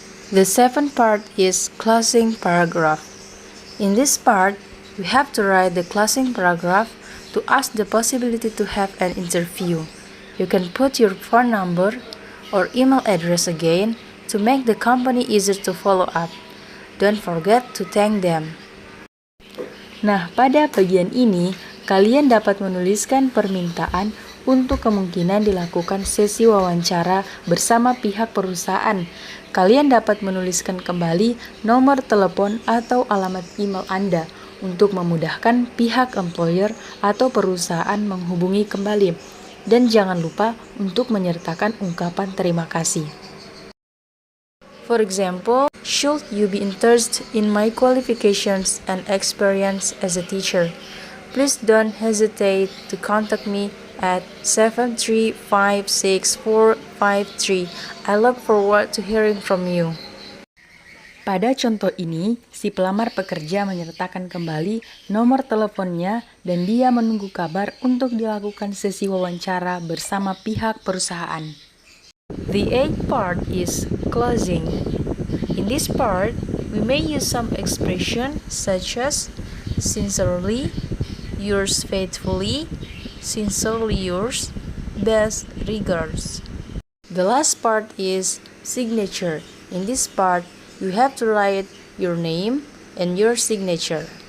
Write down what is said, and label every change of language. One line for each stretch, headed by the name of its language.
English: The seventh part is closing paragraph. In this part, we have to write the closing paragraph to ask the possibility to have an interview. You can put your phone number or email address again to make the company easier to follow up. Don't forget to thank them.
Indonesian: Nah, pada bagian ini, kalian dapat menuliskan permintaan untuk kemungkinan dilakukan sesi wawancara bersama pihak perusahaan. Kalian dapat menuliskan kembali nomor telepon atau alamat email Anda untuk memudahkan pihak employer atau perusahaan menghubungi kembali. Dan jangan lupa untuk menyertakan ungkapan terima kasih.
English: For example, should you be interested in my qualifications and experience as a teacher, please don't hesitate to contact me at 7356453. I look forward to hearing from you.
Indonesian: Pada contoh ini, si pelamar pekerja menyertakan kembali nomor teleponnya dan dia menunggu kabar untuk dilakukan sesi wawancara bersama pihak perusahaan.
English: The eighth part is closing. In this part, we may use some expression such as sincerely, yours faithfully, sincerely yours, best regards. The last part is signature. In this part, you have to write your name and your signature.